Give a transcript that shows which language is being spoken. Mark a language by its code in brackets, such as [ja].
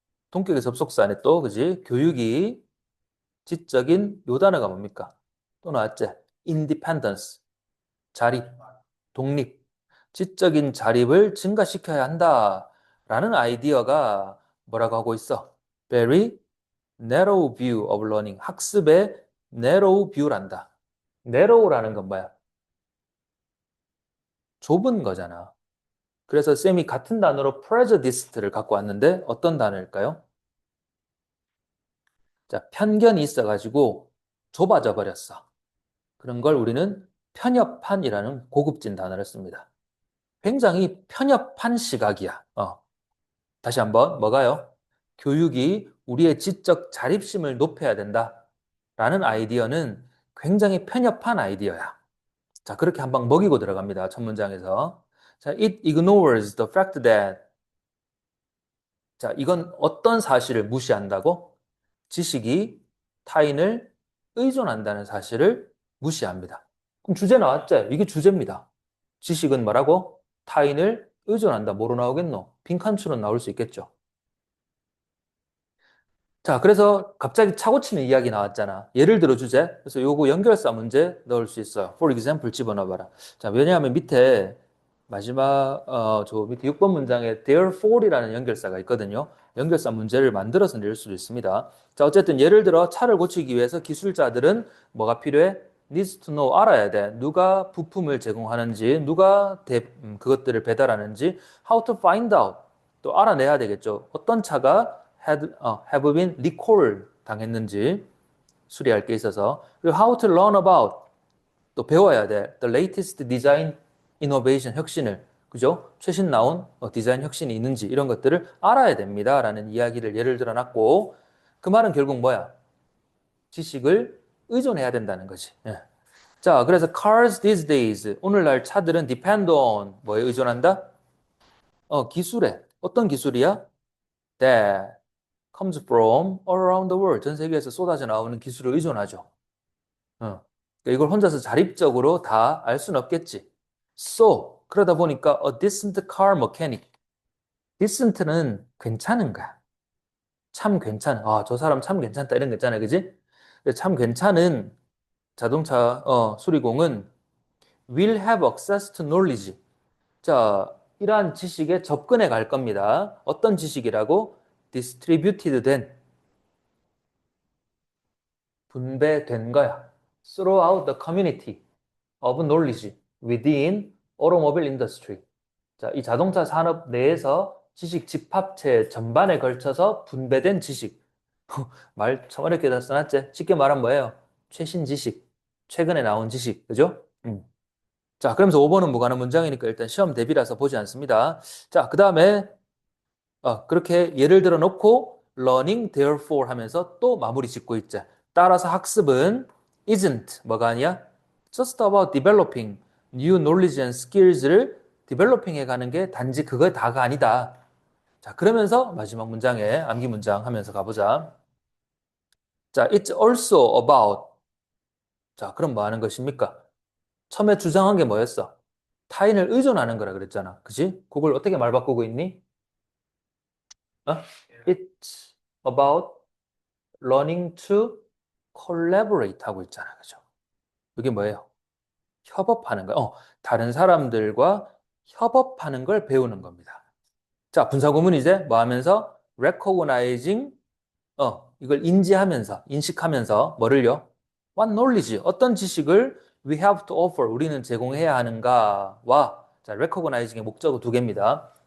[ko] 동격의 접속사네 또, 그지? 교육이 지적인 요 단어가 뭡니까? 또 나왔지? independence, 자립, 독립, 지적인 자립을 증가시켜야 한다라는 아이디어가 뭐라고 하고 있어? [en] Very narrow view of learning, [ko] 학습의 [en] narrow view란다. [ko] narrow라는 건 뭐야? 좁은 거잖아. 그래서 쌤이 같은 단어로 prejudiced를 갖고 왔는데 어떤 단어일까요? 자, 편견이 있어가지고 좁아져 버렸어. 그런 걸 우리는 편협한이라는 고급진 단어를 씁니다. 굉장히 편협한 시각이야. 다시 한번 뭐가요? 교육이 우리의 지적 자립심을 높여야 된다. 라는 아이디어는 굉장히 편협한 아이디어야. 자, 그렇게 한 방 먹이고 들어갑니다. 첫 문장에서. [en] 자, it ignores the fact that. [ko] 자, 이건 어떤 사실을 무시한다고? 지식이 타인을 의존한다는 사실을 무시합니다. 그럼 주제 나왔죠? 이게 주제입니다. 지식은 뭐라고? 타인을 의존한다. 뭐로 나오겠노? 빈칸추론 나올 수 있겠죠. 자, 그래서 갑자기 차고 치는 이야기 나왔잖아. 예를 들어 주제. 그래서 요거 연결사 문제 넣을 수 있어요. [en] For example [ko] 집어넣어봐라. 자, 왜냐하면 밑에 마지막 저 밑에 6번 문장에 therefore이라는 연결사가 있거든요. 연결사 문제를 만들어서 낼 수도 있습니다. 자, 어쨌든 예를 들어 차를 고치기 위해서 기술자들은 뭐가 필요해? [en] needs to know [ko] 알아야 돼. 누가 부품을 제공하는지, 누가 그것들을 배달하는지, [en] how to find out [ko] 또 알아내야 되겠죠. 어떤 차가 [en] have been recall [ko] 당했는지 수리할 게 있어서 그리고 [en] how to learn about [ko] 또 배워야 돼. [en] The latest design innovation [ko] 혁신을 그죠? 최신 나온 디자인 혁신이 있는지 이런 것들을 알아야 됩니다라는 이야기를 예를 들어 놨고 그 말은 결국 뭐야? 지식을 의존해야 된다는 거지. 예. 자, 그래서 [en] cars these days [ko] 오늘날 차들은 [en] depend on [ko] 뭐에 의존한다? 기술에 어떤 기술이야? [en] that comes from all around the world. [ko] 전 세계에서 쏟아져 나오는 기술을 의존하죠. 그러니까 이걸 혼자서 자립적으로 다 알 수는 없겠지. [en] So, [ko] 그러다 보니까 [en] a decent car mechanic. [ko] decent는 괜찮은 거야. 참 괜찮은. 저 사람 참 괜찮다. 이런 거 있잖아요. 그지? 참 괜찮은 자동차 수리공은 [en] will have access to knowledge. [ko] 자, 이러한 지식에 접근해 갈 겁니다. 어떤 지식이라고? distributed 된 분배된 거야. [en] Throughout the community of knowledge within automobile industry. [ko] 자, 이 자동차 산업 내에서 지식 집합체 전반에 걸쳐서 분배된 지식. 말 참 어렵게 다 써놨지? 쉽게 말하면 뭐예요? 최신 지식. 최근에 나온 지식. 그죠? 자, 그러면서 5번은 무관한 문장이니까 일단 시험 대비라서 보지 않습니다. 자, 그 다음에 그렇게 예를 들어 놓고 [en] learning therefore [ko] 하면서 또 마무리 짓고 있자. 따라서 학습은 [en] isn't [ko] 뭐가 아니야? [en] just about developing new knowledge and skills를 developing [ko] 해가는 게 단지 그거 다가 아니다. 자, 그러면서 마지막 문장에 암기 문장 하면서 가보자. [en] 자, it's also about. [ko] 자, 그럼 뭐 하는 것입니까? 처음에 주장한 게 뭐였어? 타인을 의존하는 거라 그랬잖아. 그지? 그걸 어떻게 말 바꾸고 있니? 어? [en] It's about learning to collaborate [ko] 하고 있잖아. 그죠? 이게 뭐예요? 협업하는 거. 다른 사람들과 협업하는 걸 배우는 겁니다. 자, 분사구문 이제 뭐 하면서? recognizing, 이걸 인지하면서, 인식하면서, 뭐를요? [en] What knowledge, [ko] 어떤 지식을 [en] we have to offer, [ko] 우리는 제공해야 하는가와, 자, recognizing의 목적어 두 개입니다.